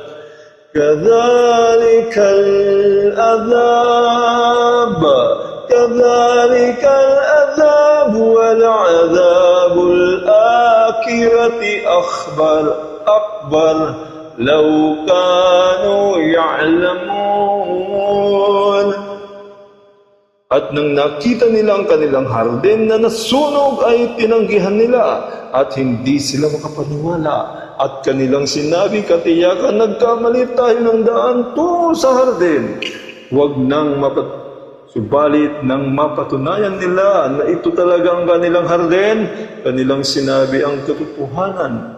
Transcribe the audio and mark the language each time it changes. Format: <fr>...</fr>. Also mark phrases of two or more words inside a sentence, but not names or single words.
<ar>كذلك العذاب ولعذاب الآخرة أكبر لو كانوا يعلمون.</ar> <tl>At nang nakita nila ang kanilang hardin na nasunog ay tinanggihan nila at hindi sila makapaniwala. At kanilang sinabi, katiyakan nagkamali tayo ng daan tungo sa hardin. Subalit nang mapatunayan nila na ito talaga ang kanilang hardin, kanilang sinabi ang katotohanan.</tl>